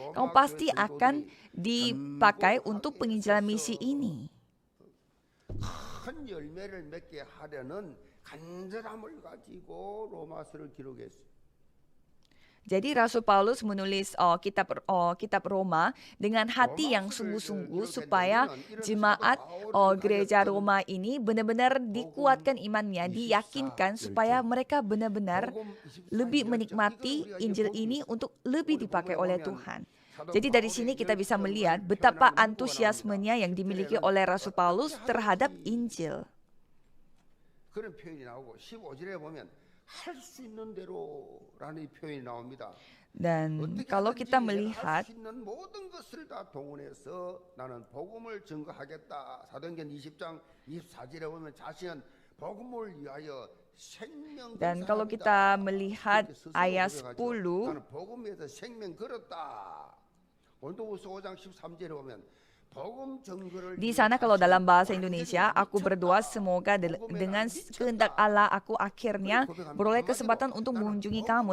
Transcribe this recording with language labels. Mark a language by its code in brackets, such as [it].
[id] Kamu pasti akan dipakai untuk penginjilan misi ini. [ko] 큰 열매를 맺게 하려는 간절함을 가지고 로마서를 기록했어요. [id] Jadi Rasul Paulus menulis kitab Roma dengan hati yang sungguh-sungguh supaya jemaat gereja Roma ini benar-benar dikuatkan imannya, diyakinkan supaya mereka benar-benar lebih menikmati Injil ini untuk lebih dipakai oleh Tuhan. Jadi dari sini kita bisa melihat betapa antusiasmenya yang dimiliki oleh Rasul Paulus terhadap Injil. [ko] 그런 표현이 나오고 15절에 보면 할 수 있는 대로라는 표현이 나옵니다. [id] Dan kalau kita melihat [ko] 모든 것을 다 동원해서 나는 복음을 증거하겠다. 사도행전 20장 24절에 보면 자신은 복음을 위하여 생명 [id] dan kalau kita melihat ayat 10 [ko] 나는 복음 위해서 생명 걸었다. 고린도후서 5장 13절에 보면 [id] di sana kalau dalam bahasa Indonesia, aku berdoa semoga dengan kehendak Allah aku akhirnya beroleh kesempatan untuk mengunjungi kamu.